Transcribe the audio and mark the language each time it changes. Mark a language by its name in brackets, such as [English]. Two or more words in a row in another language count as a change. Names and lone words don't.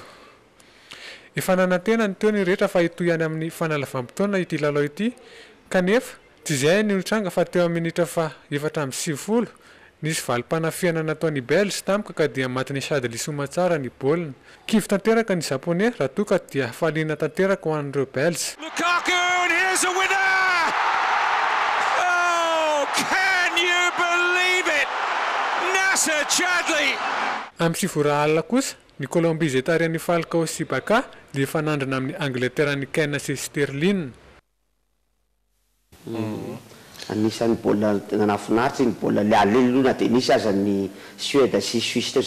[Malagasy] Efa nanantena ny teo ny rehetra fa itoy ihany amin'ny fanalavam-potoana ity lalao ity kanefa tsy izay ny tranga fa teo amin'ny minitra 17 nisy valim-panafiana nataon'ny Belge tamika ka dia matin'ny Chadli somatsara ny baolina. Kivy tanteraka ny Japonais raha toa ka dia faliana tanteraka ho an'ireo Belge. [English] Lukaku, and here's a winner! Oh, can you believe it? Nacer Chadli! [Malagasy] Amin'ny sivora alina kosa ny Colombie izay tarihan'ny Falcao sy Baka dia efa nandrana amin'ny Angleterre ny Kane sy Sterling. Anisan'ny baolina nanafinaritra ny baolina le alelona dia nisy aza ny Suède sy Suisse teo izay